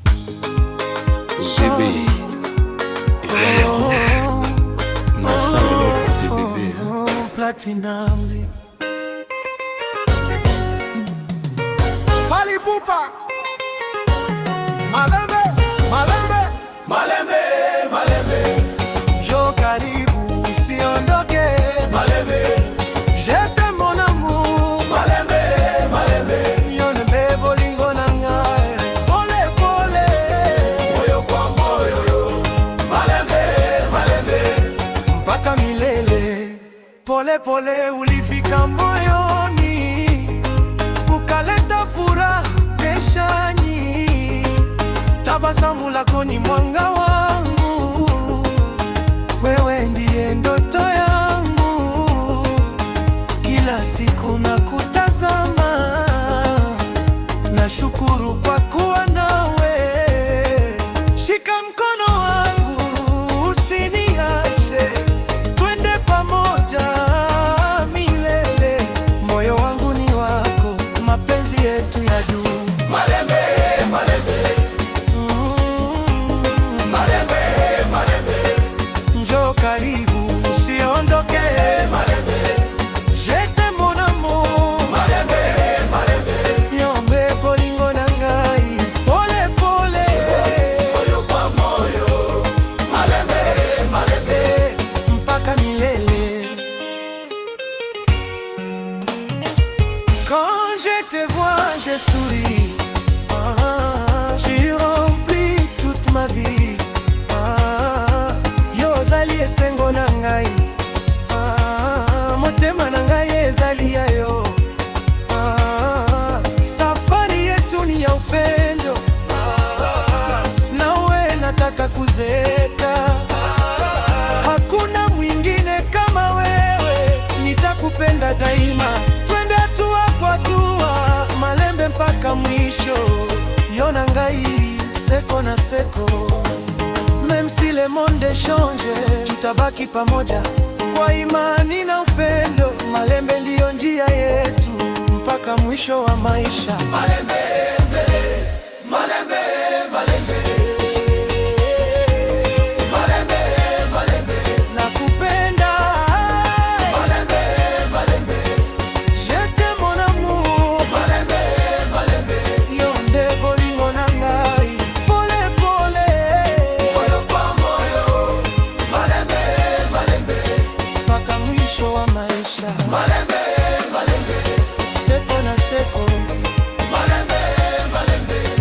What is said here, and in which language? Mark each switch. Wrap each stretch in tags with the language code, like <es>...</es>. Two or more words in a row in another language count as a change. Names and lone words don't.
<fr>G B, Israel. Message pour tes bébés. Platinum. Fally Ipupa.</fr> <ln>Malembe, Malembe, Malembe, Malembe.</ln> <sw>Njoo karibu, usiondoke.</sw> <ln>Malembe.</ln> <fr>Je t'aime, mon amour.</fr> <ln>Malembe, Malembe. Yo, nembe bolingo na ngai.</ln> <sw>Pole, pole. Moyo kwa moyo,</sw> <ln>yo. Malembe, Malembe.</ln> <sw>Mpaka milele. Pole, pole, ulifika moyoni. Ukaleta furaha maishani. Tabasamu lako ni mwanga wangu. Wewe ndiye ndoto yangu. Kila siku nakutazama. Nashukuru kwa kuwa nawe. Shika mkono wangu, usiniache. Twende pamoja milele. Moyo wangu ni wako, mapenzi yetu ya juu.</sw> <ln>Malembe, Malembe. Mm. Malembe, Malembe.</ln> <sw>Njoo karibu, usiondoke.</sw> <ln>Malembe.</ln> <fr>Je t'aime, mon amour.</fr> <ln>Malembe, Malembe. Yombe bolingo na ngai.</ln> <sw>Pole, pole. Moyo kwa moyo.</sw> <ln>Malembe, Malembe.</ln> <sw>Mpaka milele.</sw> <fr>Quand je te vois, je souris. Ah, tu remplis toute ma vie.</fr> <ln>Ah, yo ozali esengo na ngai. Ah, motema na ngai ezali ya yo.</ln> <sw>Ah, safari yetu ni ya upendo. Ah, nawe nataka kuzeeka. Hakuna mwingine kama wewe, nitakupenda daima. Twende hatua kwa hatua, Malembe mpaka mwisho.</sw> <ln>Yo na ngai, seko na seko.</ln> <fr>Même si le monde change,</fr> <sw>tutabaki pamoja kwa imani na upendo. Malembe ndiyo njia yetu mpaka mwisho wa maisha.</sw> <ln>Malembe, Malembe, Malembe. Malembe, Malembe. Nakupenda. Malembe, Malembe.</ln> <fr>Je t'aime, mon amour.</fr> <ln>Malembe, Malembe. Yo nde bolingo na ngai.</ln> <sw>Pole, pole. Moyo kwa moyo.</sw> <ln>Malembe, Malembe.</ln> <sw>Mpaka mwisho wa maisha.</sw> <ln>Malembe, Malembe. Seko na seko. Malembe, Malembe.</ln>